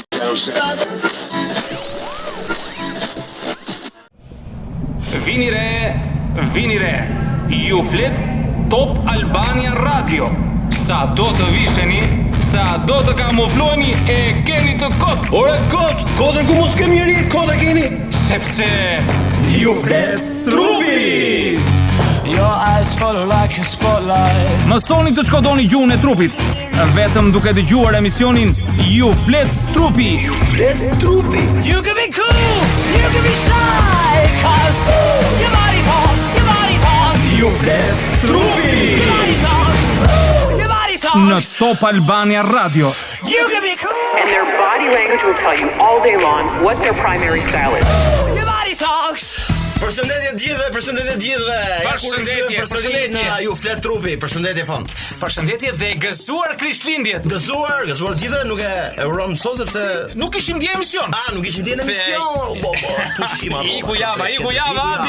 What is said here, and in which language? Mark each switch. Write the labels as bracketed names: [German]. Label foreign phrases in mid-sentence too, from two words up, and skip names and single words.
[Albanian] Vini re, ju flet Top Albania Radio. Sa do të visheni, sa do të kamufloheni, e keni të kot. Ore kotën ku mos kemi njëri, kota keni. Sepse ju flet trupi. [English] Your eyes follow like a spotlight. [Albanian] Mësoni të shkodoni gjuhën e trupit, vetëm duke dëgjuar emisionin Ju flet trupi. Ju flet trupi. [English] You can be cool, you can be shy, 'cause your body talks, your body talks. [Albanian] Ju flet trupi. [English] Your body talks, your body talks. [Albanian] Në Top Albania Radio. [English] You can be cool, And their body language will tell you all day long what their primary style is. your body talks. [Albanian] Përshëndetje gjithëve. Përshëndetje na ju flet trupi. Përshëndetje fon. Përshëndetje dhe gëzuar Krishtlindjet. Gëzuar gjithë, nuk e urojmë sot sepse Nuk ishim ndje emision. nuk ishim ndjen emision. Pushim apo. Iku java, Adi.